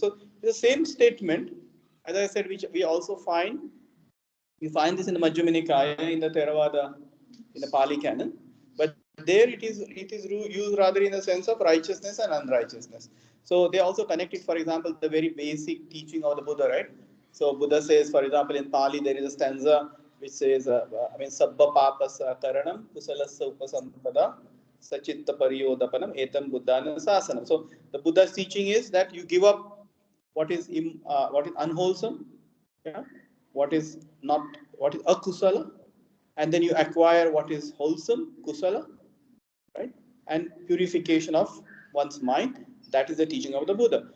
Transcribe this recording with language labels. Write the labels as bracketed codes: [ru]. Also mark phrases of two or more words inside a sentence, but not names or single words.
[en] So the same statement, as I said, which we also find, you find this in the Majjhima Nikaya, in the Theravada, in the Pali canon, but there it is used rather in the sense of righteousness and unrighteousness. So they also connect it, for example, the very basic teaching of the Buddha, right? So Buddha says, for example, in Pali there is a stanza which says, I mean, [pi] Sabba Papasa Karanam Kusalasa Upasampada Sachitta Pariyodapanam Etam Buddhana Sasanam. [en] So the Buddha's teaching is that you give up what is unwholesome, yeah, what is akusala, and then you acquire what is wholesome, kusala, right? And purification of one's mind. That is the teaching of the Buddha.